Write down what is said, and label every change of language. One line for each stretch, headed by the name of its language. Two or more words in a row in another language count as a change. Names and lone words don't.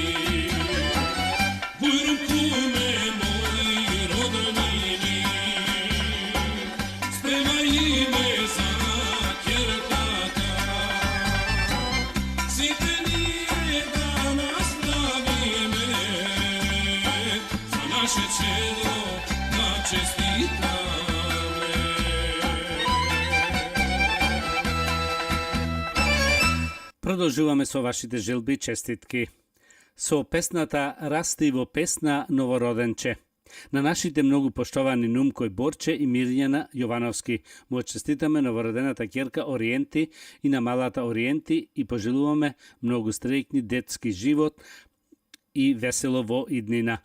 Macedonian: Bujrum kume moji rodnini, spremaj ime za ćertata. Site nije da nas zdravime, za naše čedo da čestitame. Продолжуваме со вашите желби и честитки. Со песната Растиво песна Новороденче. На нашите многу поштовани Нумко Борче и Мирјана Јовановски му честитаме новородената ќерка Ориенти и на малата Ориенти и пожелуваме многу среќни детски живот и весело во иднина.